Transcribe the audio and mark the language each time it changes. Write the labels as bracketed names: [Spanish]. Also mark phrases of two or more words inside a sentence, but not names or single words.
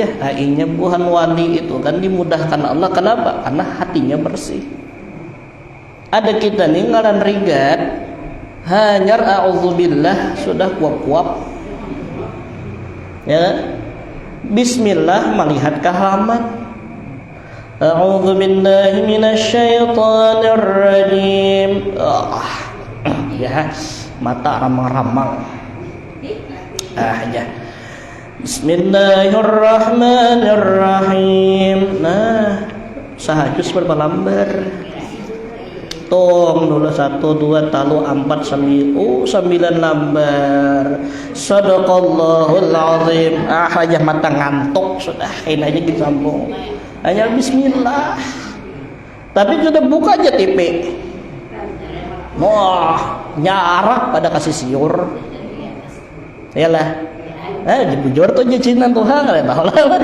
[Banjar] Inya buhan wali itu kan dimudahkan Allah. Kenapa? Karena hatinya bersih. Ada kita nih ngaran rigat, hanyar a'udzubillah sudah kuap-kuap. Ya. Bismillah melihat ke halaman. [Arabic] أعوذ بالله من الشيطان الرجيم. [Banjar] Ya, mata ramang-ramang. Ya. [Arabic] بسم الله الرحمن الرحيم. [Banjar] Nah, sahajus berapa lembar? Tong dulu 1, 2, 3, 4, 9 lembar. [Arabic] صدق الله العظيم. [Banjar] Aja mata ngantuk sudah. Ini aja disambung. Hanya bismillah. Tapi sudah buka aja TV. Wah, nyarak pada kasih siur. Yalah. Bujur tuh jadi nantuha nggak tahu lah.